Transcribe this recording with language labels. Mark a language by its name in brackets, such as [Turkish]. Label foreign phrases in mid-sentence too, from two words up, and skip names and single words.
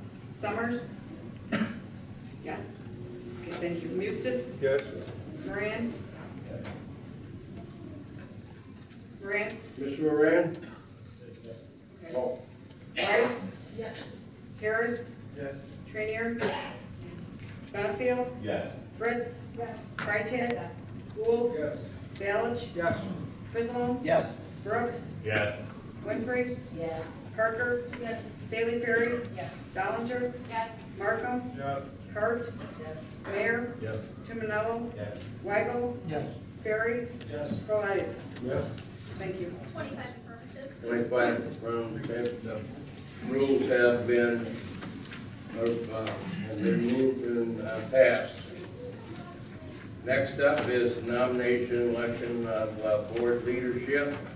[English] Summers? Yes. Okay, thank you. Mustis? Yes? Moran? Moran? Mr. Moran? Okay. Oh. Rice? Yes. Harris? Yes. Trainier? Benefield? Yes. Fritz? Yes. Freitag? Gould? Yes. Balich? Yes. Frislow? Yes. Brooks? Yes. Winfrey? Yes. Parker? Yes. Staley Ferry? Yes. Dollinger? Yes. Markham? Yes. Hart? Yes. Mayor? Yes. Tuminello? Yes. Weigel? Yes. Ferry? Yes. Prolitis? Yes. Thank you. 25 affirmative. 25 affirmative. The rules have been moved and passed. Next up is nomination election of board leadership.